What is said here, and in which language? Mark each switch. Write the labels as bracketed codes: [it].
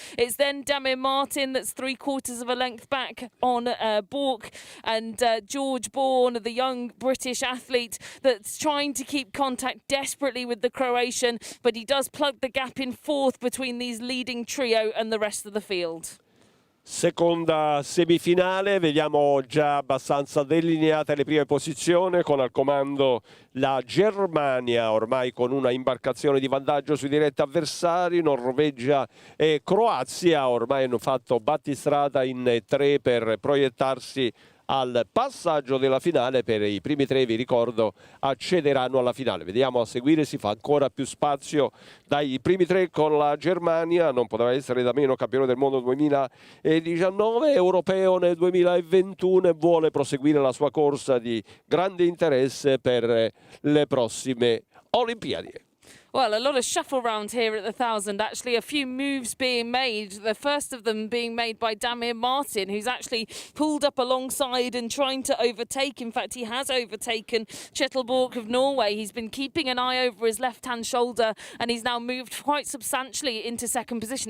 [en] It's then Damir Martin that's 3/4 of a length back on Bork, and George Bourne, the young British athlete that's trying to keep contact desperately with the Croatian, but he does plug the gap in fourth between these leading trio and the rest of the field. [it] Seconda semifinale, vediamo già abbastanza delineate le prime posizioni, con al comando la Germania, ormai con una imbarcazione di vantaggio sui diretti avversari. Norvegia e Croazia ormai hanno fatto battistrada in 3 per proiettarsi al passaggio della finale. Per i primi 3, vi ricordo, accederanno alla finale. Vediamo a seguire, si fa ancora più spazio dai primi 3 con la Germania. Non poteva essere da meno, campione del mondo 2019, europeo nel 2021, e vuole proseguire la sua corsa di grande interesse per le prossime Olimpiadi. [en] Well, a lot of shuffle round here at the 1,000. Actually, a few moves being made. The first of them being made by Damir Martin, who's actually pulled up alongside and trying to overtake. In fact, he has overtaken Borsch of Norway. He's been keeping an eye over his left-hand shoulder, and he's now moved quite substantially into second position.